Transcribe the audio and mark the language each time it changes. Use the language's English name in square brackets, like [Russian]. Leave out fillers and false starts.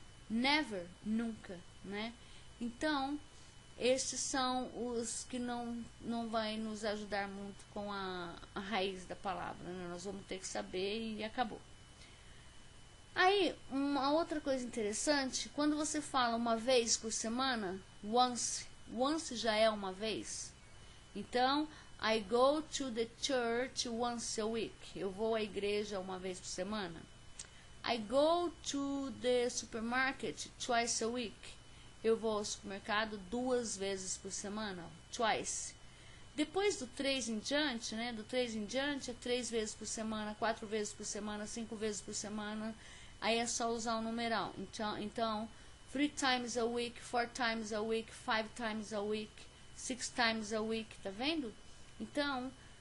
[Portuguese] Never, nunca, né? Então, estes são os que não vai nos ajudar muito com a raiz da palavra, né? Nós vamos ter que saber e acabou. Aí, uma outra coisa interessante, quando você fala uma vez por semana, once já é uma vez. Então, [English] I go to the church once a week. [Portuguese] Eu vou à igreja uma vez por semana. [English] I go to the supermarket twice a week. [Portuguese] Eu vou ao supermercado 2 vezes por semana. Twice. Depois do 3 em diante, né? Do 3 em diante é 3 vezes por semana, 4 vezes por semana, 5 vezes por semana. Aí é só usar o numeral. Então [English] 3 times a week, 4 times a week, 5 times a week, 6 times a week. [Portuguese] Tá vendo? Então,